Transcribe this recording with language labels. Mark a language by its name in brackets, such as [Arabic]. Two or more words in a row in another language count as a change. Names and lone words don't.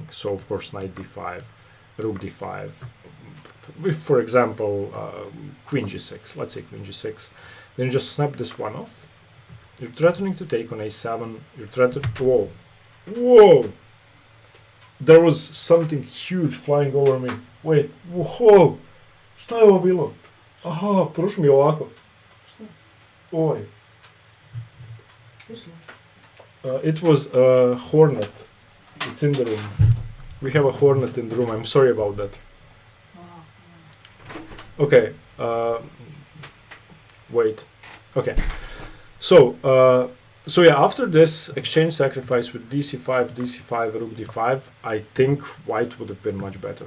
[English] So of course knight d5, rook d5. If, for example, queen g6, let's say queen g6, then you just snap this one off. You're threatening to take on a7. You're threatening. Whoa! There was something huge flying over me. Wait, whoa! [Serbian] Šta je ovo bilo? Aha, prošlo mi ovako. Šta? Oj. Slišla? [English] It was a hornet. It's in the room. We have a hornet in the room. I'm sorry about that. Okay. Wait. Okay. So yeah, after this exchange sacrifice with dc5, rook d5, I think white would have been much better.